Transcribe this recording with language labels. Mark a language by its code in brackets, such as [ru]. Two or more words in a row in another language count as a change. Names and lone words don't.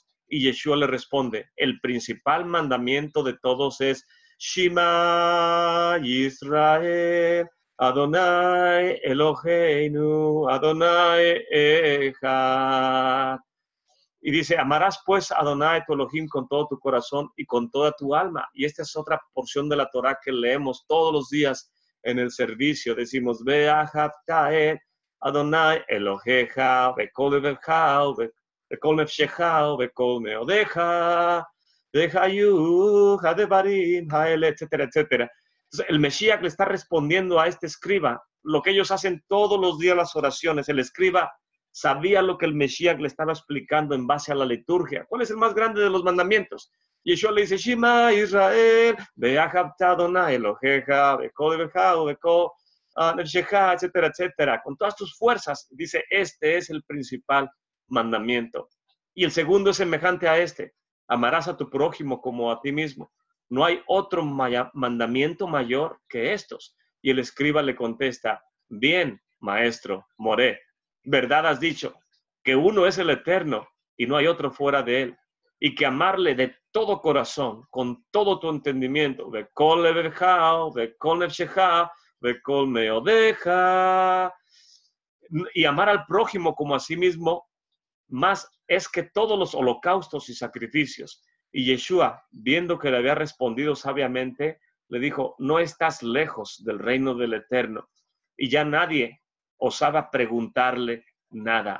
[es] Y Yeshua le responde: el principal mandamiento de todos es: [he] שמע ישראל, אדני אלהינו, אדני אחד. [es] Y dice: amarás pues a Adonai tu Elohim con todo tu corazón y con toda tu alma. Y esta es otra porción de la Torá que leemos todos los días en el servicio. Decimos: [he] ואהבת את אדני אלהיך, בכל לבבך, בכל נפשך, בכל מאדך, והיו הדברים האלה, [es] etcétera, etcétera. Entonces, el Mesías le está respondiendo a este escriba lo que ellos hacen todos los días, las oraciones. El escriba sabía lo que el Mesías le estaba explicando en base a la liturgia. ¿Cuál es el más grande de los mandamientos? Y Yeshua le dice: [he] שמע ישראל, ואהבת אדני אלהיך, בכל לבבך, בכל נפשך, [es] etcétera, etcétera. Con todas tus fuerzas. Dice: este es el principal mandamiento. Y el segundo es semejante a este: amarás a tu prójimo como a ti mismo. No hay otro mandamiento mayor que estos. Y el escriba le contesta: bien, maestro, moré. Verdad has dicho, que uno es el Eterno y no hay otro fuera de él, y que amarle de todo corazón, con todo tu entendimiento, [he] בכל לבבך, בכל נפשך, בכל מאדך, [es] y amar al prójimo como a sí mismo, más es que todos los holocaustos y sacrificios. Y Yeshua, viendo que le había respondido sabiamente, le dijo: no estás lejos del reino del Eterno. y ya nadie osaba preguntarle nada.